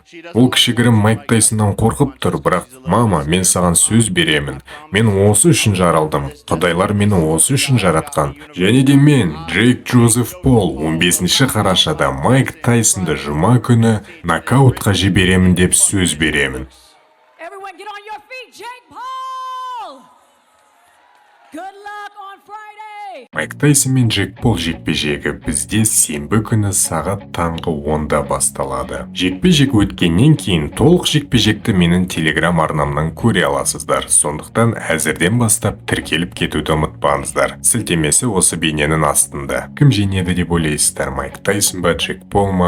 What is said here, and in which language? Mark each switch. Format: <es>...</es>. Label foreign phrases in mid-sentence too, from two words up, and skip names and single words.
<kk>Ол кішігірім Майк Тайсоннан қорқып тұр, бірақ мама, мен саған сөз беремін. Мен осы үшін жаралдым. Құдайлар мені осы үшін жаратқан. Және де мен, Джейк Джозеф Пол, 15 қарашада Майк Тайсонды жұма күні нокаутқа жіберемін деп сөз беремін.</kk> <en>Everyone get on your feet, Jake Paul! Good luck on Friday!</en> <kk>Майк Тайсон мен Джек Пол жекпе-жегі бізде сенбі күні сағат таңғы 10-да басталады. Жекпе-жек өткеннен кейін толық жекпе-жекті менің телеграм арнамнан көре аласыздар. Сондықтан әзірден бастап тіркеліп кетуді ұмытпаңыздар. Сілтемесі осы бейненің астында. Кім жеңеді деп ойлайсыздар, Майк Тайсон ба, Джек Пол ма?</kk>